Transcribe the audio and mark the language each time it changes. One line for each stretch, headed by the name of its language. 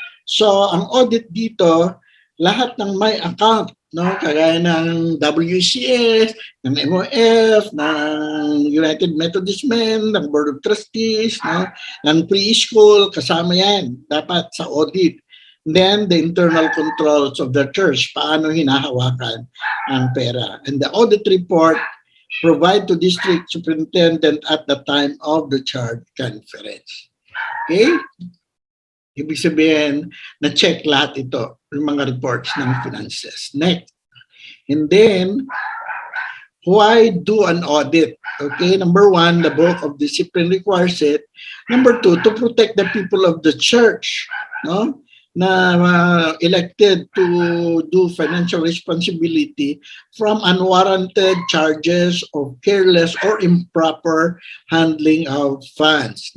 Filipino: So, ang audit dito, lahat ng may account, no, kagaya ng WCS, ng MOF, ng United Methodist Men, ng Board of Trustees, no, ng preschool, kasama yan, dapat sa audit.
English: And then, the internal controls of the church,
Filipino: paano hinahawakan ang pera.
English: And the audit report provide to district superintendent at the time of the church conference. Okay?
Filipino: Ibig sabihin, na-check lahat ito, yung mga reports ng finances.
English: Next. And then, why do an audit? Okay, number one, the book of discipline requires it. Number two, to protect the people of the church, no? Na elected to do financial responsibility from unwarranted charges of careless or improper handling of funds.